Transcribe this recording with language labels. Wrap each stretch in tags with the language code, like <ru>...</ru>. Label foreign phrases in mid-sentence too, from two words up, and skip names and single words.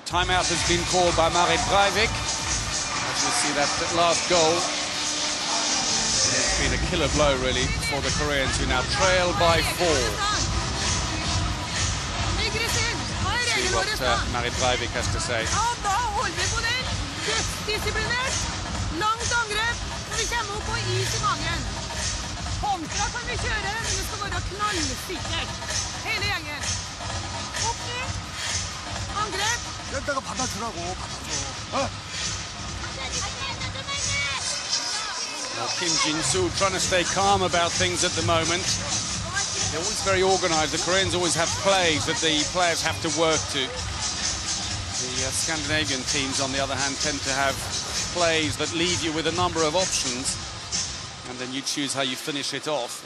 <en>Timeout has been called by Marit Breivik. As you see that last goal. It's been a killer blow, really, for the Koreans, who now trail by 4. See what Marit Breivik has to say.</en> <no>Kontra kan vi kjøre, men det skal være knallsikkert. Hele gjengen. Opp ned. Angrep.</no> <ko>내가 받아주라고, 받아줘.</ko> <en>Well, Kim Jin-soo trying to stay calm about things at the moment. They're always very organised. The Koreans always have plays that the players have to work to. The Scandinavian teams, on the other hand, tend to have plays that leave you with a number of options, and then you choose how you finish it off.</en>